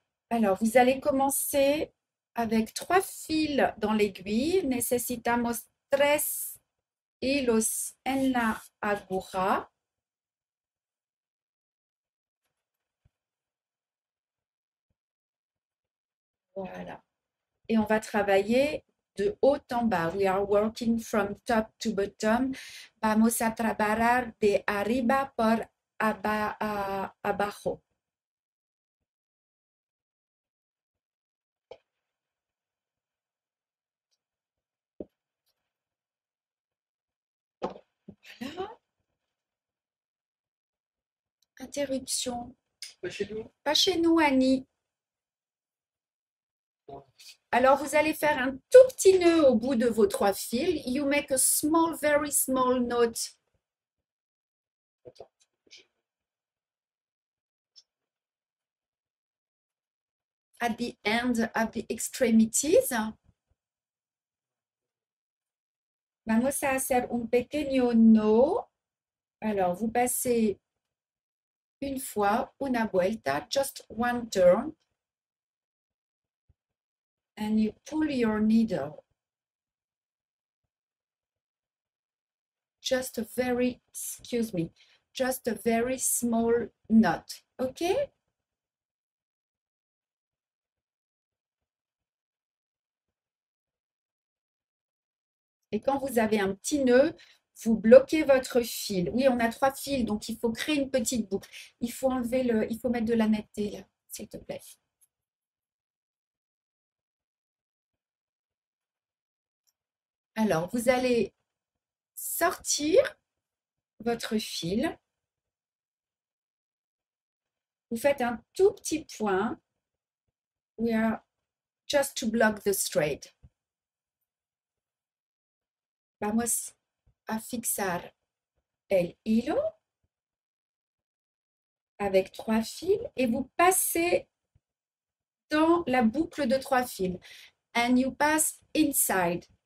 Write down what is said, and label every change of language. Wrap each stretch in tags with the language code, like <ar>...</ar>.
<fr>Alors, vous allez commencer avec 3 fils dans l'aiguille.</fr> <es>Necesitamos 3 hilos en la aguja.</es> <fr>Voilà. Et on va travailler de haut en bas.</fr> <en>We are working from top to bottom.</en> <es>Vamos a trabajar de arriba por abajo.</es> <fr>Voilà. Interruption. Pas chez nous? Pas chez nous, Annie. Non. Alors, vous allez faire un tout petit nœud au bout de vos 3 fils.</fr> <en>You make a small, very small knot</en> <fr>Attends.</fr> <en>at the end of the extremities.</en> <es>Vamos a hacer un pequeño no.</es> <fr>Alors, vous passez une fois,</fr> <es>una vuelta,</es> <en>just one turn. And you pull your needle. Just a very, excuse me, just a very small knot. OK?</en> <fr>Et quand vous avez un petit nœud, vous bloquez votre fil. Oui, on a 3 fils, donc il faut créer une petite boucle. Il faut il faut mettre de la netteté là, s'il te plaît. Alors, vous allez sortir votre fil. Vous faites un tout petit point.</fr> <en>We are just to block the straight.</en> <es>Vamos a fixar el hilo</es> <fr>avec 3 fils et vous passez dans la boucle de 3 fils.</fr> <en>And you pass inside.</en>